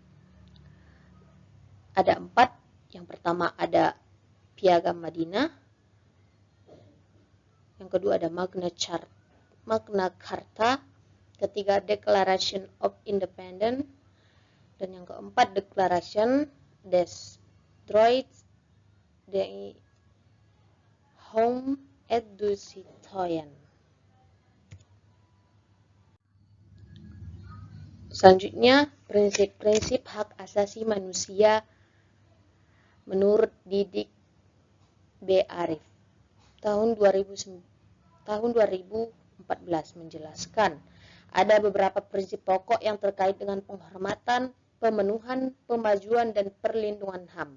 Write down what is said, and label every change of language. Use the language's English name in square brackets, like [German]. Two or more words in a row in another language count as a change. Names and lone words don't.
[Indonesian] Ada 4, yang pertama ada Piagam Madinah, yang kedua ada Magna Carta, ketiga Declaration of Independence, dan yang keempat Declaration des Droits de l'Homme et du Citoyen. Selanjutnya, prinsip-prinsip hak asasi manusia menurut Didik B. Arif tahun 2014 menjelaskan ada beberapa prinsip pokok yang terkait dengan penghormatan, pemenuhan, pemajuan, dan perlindungan HAM.